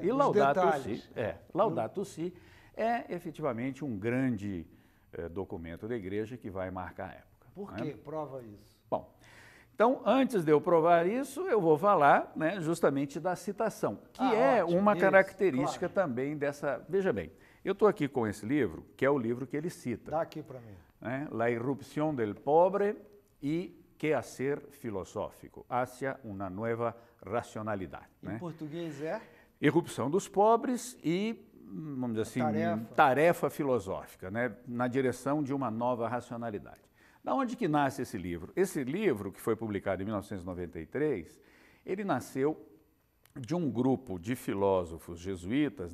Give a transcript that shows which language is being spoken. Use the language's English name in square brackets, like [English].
[Portuguese] E Laudato Si é efetivamente um grande documento da Igreja que vai marcar a época. Por quê? Prova isso. Bom, então, antes de eu provar isso, eu vou falar, né, justamente da citação, que é ótimo, uma característica também dessa... Veja bem, eu estou aqui com esse livro, que é o livro que ele cita. Dá aqui para mim. [Spanish] Né, La irrupción del pobre y quehacer filosófico, hacia una nueva racionalidad. [Portuguese] Em português é? Irrupção dos pobres e, vamos dizer assim, tarefa filosófica, né, na direção de uma nova racionalidade. Da onde que nasce esse livro? Esse livro, que foi publicado em 1993, ele nasceu de um grupo de filósofos jesuítas.